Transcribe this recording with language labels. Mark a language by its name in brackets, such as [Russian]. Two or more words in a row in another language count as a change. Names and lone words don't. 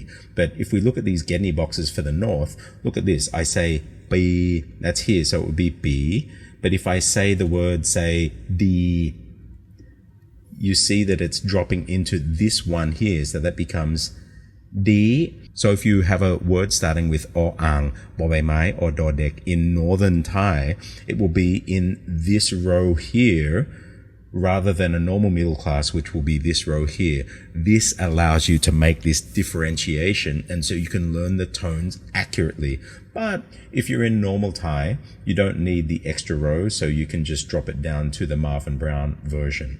[English] But if we look at these Gedney boxes for the north, look at this. I say B, that's here, so it would be B. But if I say the word, say D, you see that it's dropping into this one here, so that becomes D. So if you have a word starting with [Thai] o ang, bo bai mai, [English] or dodek in northern Thai, it will be in this row here rather than a normal middle class, which will be this row here. This allows you to make this differentiation, and so you can learn the tones accurately. But if you're in normal Thai, you don't need the extra rows, so you can just drop it down to the Marvin Brown version.